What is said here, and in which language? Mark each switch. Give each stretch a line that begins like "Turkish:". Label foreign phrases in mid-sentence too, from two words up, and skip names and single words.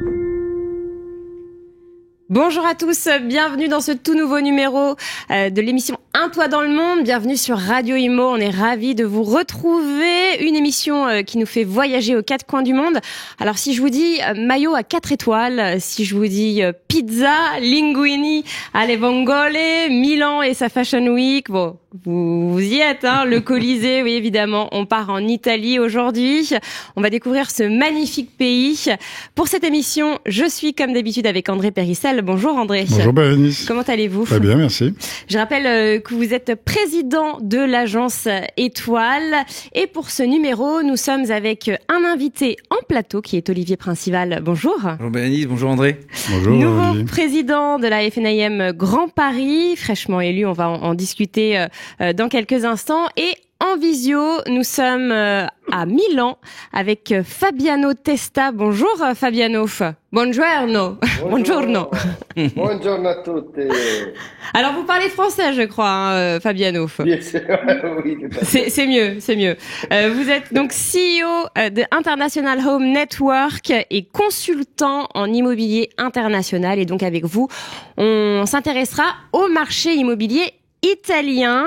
French: Bonjour à tous, bienvenue dans ce tout nouveau numéro de l'émission Un toit dans le monde. Bienvenue sur Radio Imo, on est ravis de vous retrouver. Une émission qui nous fait voyager aux quatre coins du monde. Alors si je vous dis maillot à 4 étoiles, si je vous dis pizza,
Italian: linguini alle vongole,
French: Milan et sa Fashion Week, bon, vous y êtes, hein, le Colisée, oui évidemment. On part en Italie aujourd'hui. On va découvrir ce magnifique pays. Pour cette émission, je suis comme d'habitude avec André Périssel. Bonjour André. Bonjour Bérénice. Comment allez-vous ? Très bien, merci. Je rappelle que vous êtes président de l'agence Étoile. Et pour ce numéro, nous sommes avec un invité en plateau qui est Olivier Principal. Bonjour. Bonjour Bérénice, bonjour André. Bonjour Nouveau Olivier. président de la FNIM Grand Paris, fraîchement élu. On va en discuter dans quelques instants. Et en visio, nous sommes à Milan avec Fabiano Testa. Bonjour Fabiano.
Italian: Buongiorno. Buongiorno. Buongiorno a tutti.
French: Alors vous parlez français, je crois, hein, Fabiano. Oui, tout à fait. C'est mieux, c'est mieux. Vous êtes donc CEO de International Home Network et consultant en immobilier international. Et donc avec vous, on s'intéressera au marché immobilier italien.